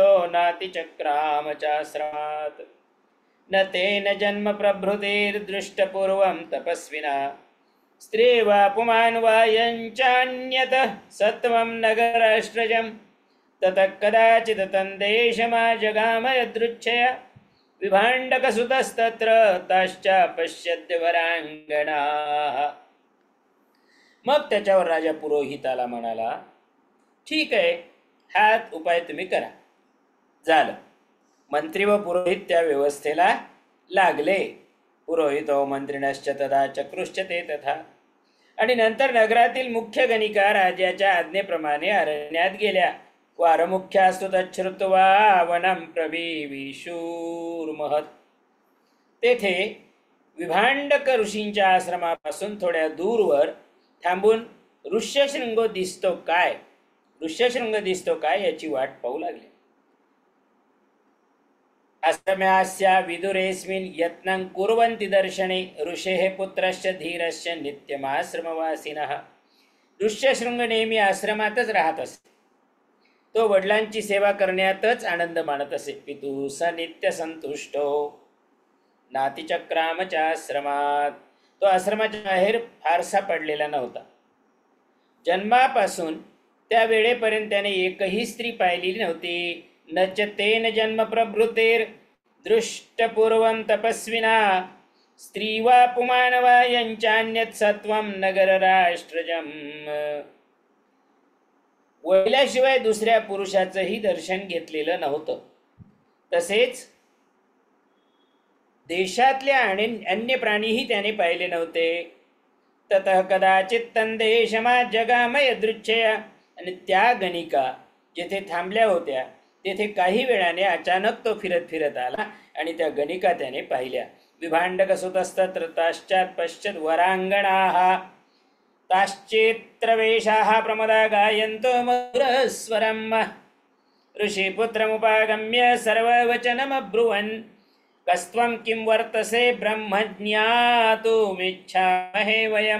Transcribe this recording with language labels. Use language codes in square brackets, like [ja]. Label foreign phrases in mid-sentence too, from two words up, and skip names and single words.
[sa] नातिचक्राम चाश्रमात् न तेन जन्म प्रभृतिर्दृष्टपूर्वं तपस्विना स्त्री वा पुमान् वा यञ्चान्यतः सत्वं नगराष्ट्रजं ततः कदाचित् तन्देशमाजगाम यदृच्छया विभाण्डकसुतस्तत्र ताश्चापश्यद्य वरांगणाः. [mr] मग त्याच्यावर राजा पुरोहिताला म्हणाला, ठीक आहे, हाच उपाय तुम्ही करा. झालं. मंत्री व पुरोहित त्या व्यवस्थेला लागले. [sa] पुरोहितो मंत्रिणश्च तदा चक्रुश्च ते तथा. [mr] आणि नंतर नगरातील मुख्य गणिका राजाच्या आज्ञेप्रमाणे अरण्यात गेल्या. [sa] वारमुख्यास्तु तच्छ्रुत्वा वनं प्रविविशूर्महत्. [mr] तेथे विभांडक ऋषींच्या आश्रमापासून थोड्या दूरवर थांबून ऋष्यशृंग दिसतो काय याची वाट पाहू लागले. [sa] आश्रम्यास्या विदुरेस्मिन् यत्नं कुर्वन्ति दर्शने ऋषेः पुत्रस्य धीरस्य नित्यमाश्रमवासिनः. [mr] ऋष्यशृंग नेहमी आश्रमातच राहत असे. तो वडिलांची सेवा करण्यातच आनंद मानत असे. [sa] पितू स नित्य संतुष्टो नातिचक्रामच्या आश्रमात. [mr] तो आश्रमाच्या बाहेर फारसा पडलेला नव्हता. जन्मापासून त्या वेळेपर्यंत त्याने एकही स्त्री पाहिलेली नव्हती. [sa] न च तेन जन्म प्रभृतेर दृष्टपूर्वं तपस्विना स्त्री वा पुमान वा यंचान्यत सत्वं नगरराष्ट्रजम. [mr] वडिलाशिवाय दुसऱ्या पुरुषाचंही दर्शन घेतलेलं नव्हतं. तसेच देशातल्या अन्य प्राणीही त्याने पाहिले नव्हते. [sa] ततः कदाचित तन्देशमा जगाम यदृच्छया. [mr] आणि त्या गणिका जेथे थांबल्या होत्या तेथे काही वेळाने अचानक तो फिरत आला आणि त्या गणिका त्याने पाहिल्या. [sa] विभाण्डकसुतस्तत्र ताश्चात पश्चात वरांगणाः ताश्चेत्रवेशाः प्रमदा गायन्तो मधुरस्वरम्. ऋषिपुत्रमुपागम्य सर्ववचनमब्रुवन् कस्त्वं किं वर्तसे ब्रह्म ज्ञातुमिच्छामहे वयम्.